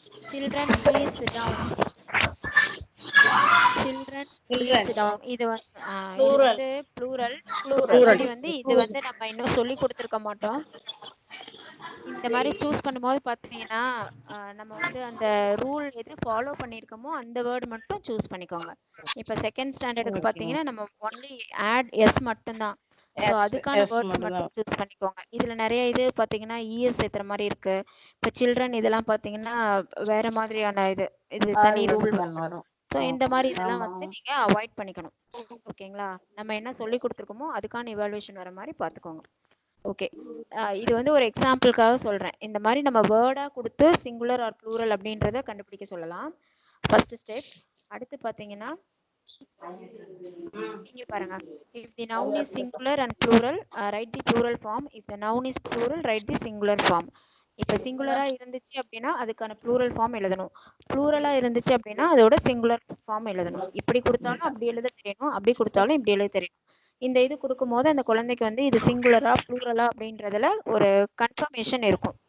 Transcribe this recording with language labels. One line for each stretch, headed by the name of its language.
English: Children please sit down. Children please sit down.
Tamil: இது வந்து plural. Actually வந்து இது வந்து நம்ம இன்னும் சொல்லி கொடுத்திருக்க மாட்டோம். இந்த மாதிரி சூஸ் பண்ணும்போது பாத்தீங்கன்னா நம்ம வந்து அந்த ரூல் எது ஃபாலோ பண்ணிருக்கோமோ அந்த வேர்ட் மட்டும் சூஸ் பண்ணிக்கோங்க. இப்ப செகண்ட் ஸ்டாண்டர்டுக்கு பாத்தீங்கன்னா நம்ம ஒன்லி ஆட் எஸ் மட்டும் தான். சோ அதுக்கான வேர்ட்ஸ் மட்டும் சூஸ் பண்ணிக்கோங்க. இதுல நிறைய இது பாத்தீங்கன்னா இஎஸ் ஏத்துற மாதிரி இருக்கு. இப்ப சில்ட்ரன் இதெல்லாம் பாத்தீங்கன்னா வேற மாதிரியான இது தனி ரூல் வரும். சோ இந்த மாதிரி இதெல்லாம் வந்து நீங்க அவாய்ட் பண்ணிக்கணும். ஓகேங்களா? நம்ம என்ன சொல்லி கொடுத்துருக்கோமோ அதுக்கான இவாலுவேஷன் வர மாதிரி பாத்துக்கோங்க. ஓகே. இது வந்து ஒரு எக்ஸாம்பிளுக்காக சொல்றேன். இந்த மாதிரி நம்ம வேர்டா கொடுத்து சிங்குலர் ஆர் ப்ளூரல் அப்படின்றத கண்டுபிடிக்க சொல்லலாம். First step. அடுத்து பாத்தீங்கன்னா இங்க பாருங்க.
English: if the noun is singular and plural, write the plural form. if the noun is plural, write the singular form.
Tamil: இப்ப சிங்குலரா இருந்துச்சு அப்படின்னா அதுக்கான ப்ளூரல் ஃபார்ம் எழுதணும். ப்ளூரலா இருந்துச்சு அப்படின்னா அதோட சிங்குலர் ஃபார்ம் எழுதணும். இப்படி கொடுத்தாலும் அப்படி எழுத தெரியணும், அப்படி கொடுத்தாலும் இப்படி எழுத தெரியணும். இந்த இது கொடுக்கும்போது அந்த குழந்தைக்கு வந்து இது சிங்குலரா ப்ளூரலா அப்படின்றதுல ஒரு கன்ஃபர்மேஷன் இருக்கும்.